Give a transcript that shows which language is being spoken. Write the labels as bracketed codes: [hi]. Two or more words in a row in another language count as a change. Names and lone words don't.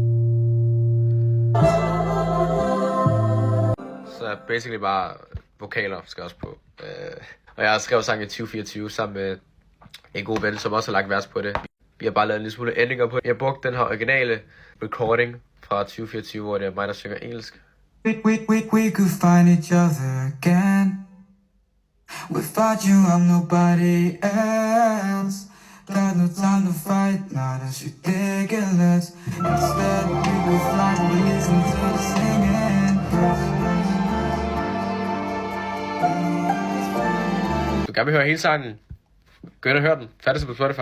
[da] Så basically bare vokaler skal også på. Og jeg har skrevet sangen i 2024 sammen med en god ven, som også har lagt vers på det. Vi har bare lavet en lille smule ændringer på det. Jeg brugte den her originale recording fra 2024, hvor det er mig, der synger engelsk. [en] We could find each other again. Without you, I'm nobody else. Got no time to fight, now that's ridiculous. Instead, we could fly and listen to the singing. [da] Du kan gerne høre hele sangen. Gå ind og hør den. Færdig på Spotify.